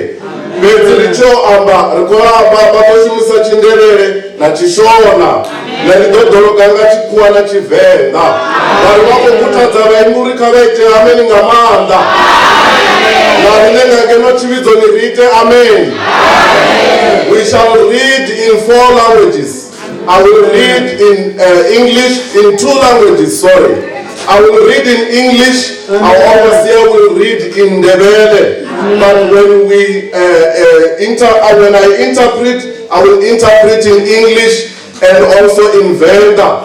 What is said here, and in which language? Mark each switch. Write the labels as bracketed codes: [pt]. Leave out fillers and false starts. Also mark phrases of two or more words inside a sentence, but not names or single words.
[ve] Fhedzi ri tshi amba ri khou amba vha ḓo shumisa tshindevhele na tshishona na ri ḓo dologa nga tshikhuwa na tshivenḓa. Vari vha khou khuthadza vhaimburi kha vha ite ameni nga maanḓa. Na riṋe nga ngeno tshivhidzoni ri ite amen. [en] We shall read in 4 languages. I will read in English, in 2 languages, sorry. I will read in English, our overseer will read in Ndebele. But when we when I interpret, I will interpret in English and also in Venda.